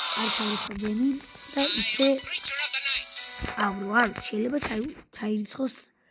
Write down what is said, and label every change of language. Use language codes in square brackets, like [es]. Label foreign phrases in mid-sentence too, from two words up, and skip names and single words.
[ka] ჯემი და ისე [en] Creature of the night. [ka] არ შეიძლება ჩაირიცხოს